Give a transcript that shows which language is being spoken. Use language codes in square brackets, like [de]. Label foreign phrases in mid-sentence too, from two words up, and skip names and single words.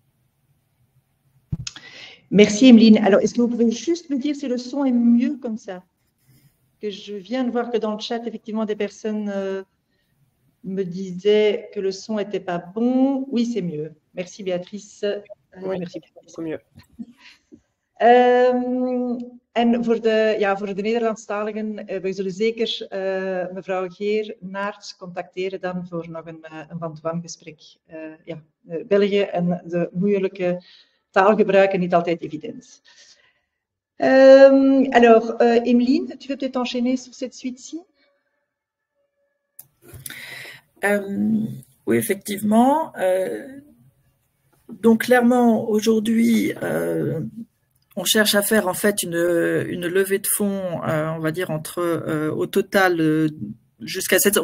[fr] Merci Emeline. Alors, est-ce que vous pouvez juste me dire si le son est mieux comme ça? Que je viens de voir que dans le chat, effectivement, des personnes me disaient que le son n'était pas bon. Oui, c'est mieux. Merci Béatrice. Oui, merci. C'est mieux. [nl] En voor de Nederlandstaligen, we zullen zeker mevrouw Geer Naert contacteren dan voor nog een [en] one-to-one [nl] gesprek. België en de moeilijke taalgebruik is niet altijd evident. [fr] Alors, Emeline, tu veux peut-être enchaîner sur cette suite-ci? Oui, effectivement. Donc clairement, aujourd'hui, on cherche à faire en fait une levée de fonds, on va dire au total jusqu'à 700.